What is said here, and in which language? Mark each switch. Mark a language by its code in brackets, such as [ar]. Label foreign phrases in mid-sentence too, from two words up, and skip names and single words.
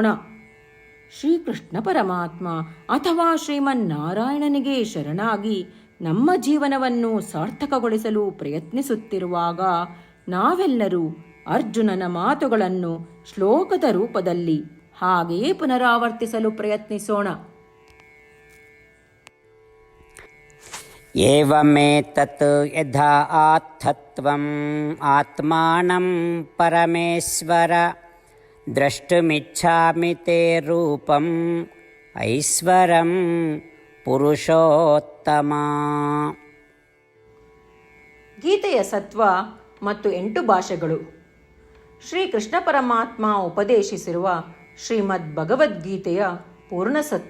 [kn] ಶ್ರೀಕೃಷ್ಣ ಪರಮಾತ್ಮ ಅಥವಾ ಶ್ರೀಮನ್ನಾರಾಯಣನಿಗೆ ಶರಣಾಗಿ ನಮ್ಮ ಜೀವನವನ್ನು ಸಾರ್ಥಕಗೊಳಿಸಲು ಪ್ರಯತ್ನಿಸುತ್ತಿರುವಾಗ ನಾವೆಲ್ಲರೂ ಅರ್ಜುನನ ಮಾತುಗಳನ್ನು ಶ್ಲೋಕದ ರೂಪದಲ್ಲಿ ಹಾಗೆಯೇ ಪುನರಾವರ್ತಿಸಲು ಪ್ರಯತ್ನಿಸೋಣ. [sa] ಏವಮೇತತ್ ಯಥಾ ಆತ್ಥತ್ವಂ ಆತ್ಮಾನಂ ಪರಮೇಶ್ವರ ದ್ರಷ್ಟುಮಿಚ್ಛಾಮಿ ತೇ ರೂಪಂ ಐಶ್ವರಂ ಪುರುಷೋತ್ತಮ. [kn] ಗೀತೆಯ ಸತ್ವ ಮತ್ತು 8 ಭಾಷೆಗಳು. ಶ್ರೀಕೃಷ್ಣ ಪರಮಾತ್ಮ ಉಪದೇಶಿಸಿರುವ ಶ್ರೀಮದ್ ಭಗವದ್ಗೀತೆಯ ಪೂರ್ಣಸತ್ವ.